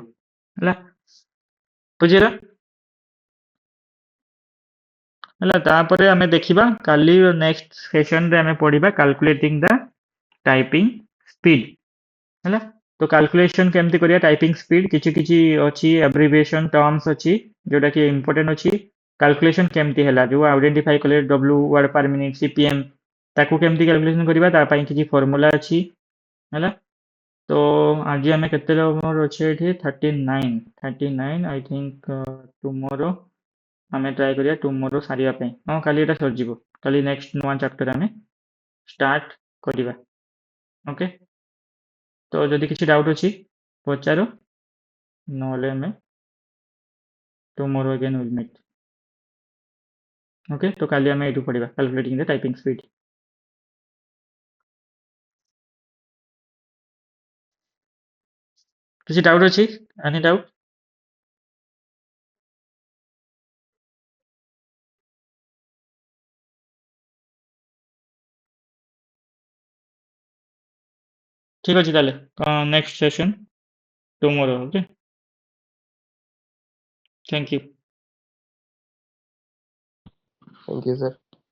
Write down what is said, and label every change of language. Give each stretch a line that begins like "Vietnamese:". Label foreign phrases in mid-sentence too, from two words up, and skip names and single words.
Odia: ହେଲା, ବୁଝିଲ? ହେଲା, ତାପରେ ଆମେ ଦେଖିବା କାଲି ନେକ୍ସଟ ସେସନରେ ଆମେ ପଢିବା
English: calculating the typing speed।
Odia: ହେଲା, ତ କ୍ୟାଲକୁଲେସନ କେମିତି କରିବା,
English: typing speed
Odia: କିଛି କିଛି ଅଛି,
English: abbreviation terms
Odia: ଅଛି ଯୋଉଟା କି ଇମ୍ପୋର୍ଟାଣ୍ଟ ଅଛି। କ୍ୟାଲକୁଲେସନ କେମିତି ହେଲା, ଯୋଉ ଆଇଡେଣ୍ଟିଫାଇ କଲେ
English: W word per minute,
Odia: ସିପିଏମ, ତାକୁ କେମିତି କ୍ୟାଲକୁଲେସନ କରିବା ତା ପାଇଁ କିଛି ଫର୍ମୁଲା ଅଛି। ହେଲା, ତ ଆଜି ଆମେ କେତେ ଆମର ଅଛି ଏଠି 39
English: I think.
Odia: ଟୁମୋରୋ ଆମେ ଟ୍ରାଏ କରିବା ଟୁମୋରୋ ସାରିବା ପାଇଁ। ହଁ, କାଲି ଏଟା ସରିଯିବ। କାଲି ନେକ୍ସଟ ନୂଆ ଚାପ୍ଟର ଆମେ ଷ୍ଟାର୍ଟ କରିବା। ଓକେ, ତ ଯଦି କିଛି ଡାଉଟ୍ ଅଛି ପଚାର, ନହେଲେ ଆମେ
English: tomorrow again will meet।
Odia: ଓକେ, ତ କାଲି ଆମେ ଏଇଠୁ ପଢିବା
English: calculating the typing speed।
Odia: କିଛି ଡାଉଟ୍ ଅଛି?
English: any doubt?
Odia: ଠିକ ଅଛି ତାହେଲେ,
English: next session tomorrow। okay, thank you. Thank you, sir.